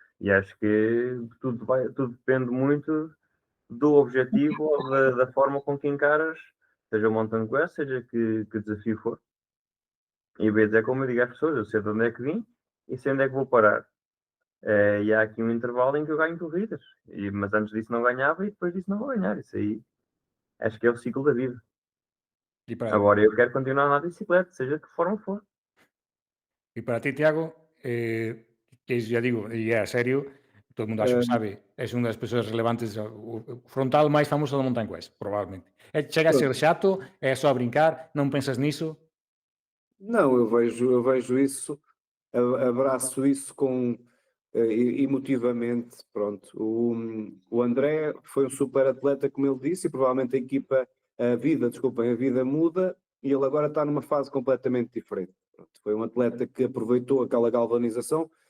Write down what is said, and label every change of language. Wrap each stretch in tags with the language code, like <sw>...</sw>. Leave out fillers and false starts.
<pt>E acho que tudo depende muito do objetivo ou da forma com que encaras, seja o Mountain Quest, seja que desafio for. E vezes é como eu digo às pessoas, eu sei de onde é que vim e sei onde é que vou parar. E há aqui um intervalo em que eu ganho corridas, mas antes disso não ganhava e depois disso não vou ganhar. Isso aí acho que é o ciclo da vida.</pt> <gl>E para,</gl> <pt>Agora eu quero continuar a andar de bicicleta, seja de que forma for.</pt> <gl>e para ti, Tiago, que já digo, e é a serio, todo o mundo acho que sabe, és unha das persoas relevantes, o frontal máis famoso da Mountain Quest, probablemente. Chega a ser chato, é só a brincar, non pensas niso?</gl> <pt>Não, eu vejo isso, abraço isso com emotivamente, pronto. O André foi um super atleta, como ele disse, e provavelmente a vida muda e ele agora está numa fase completamente diferente. Pronto, foi um atleta que aproveitou aquela galvanização,</pt>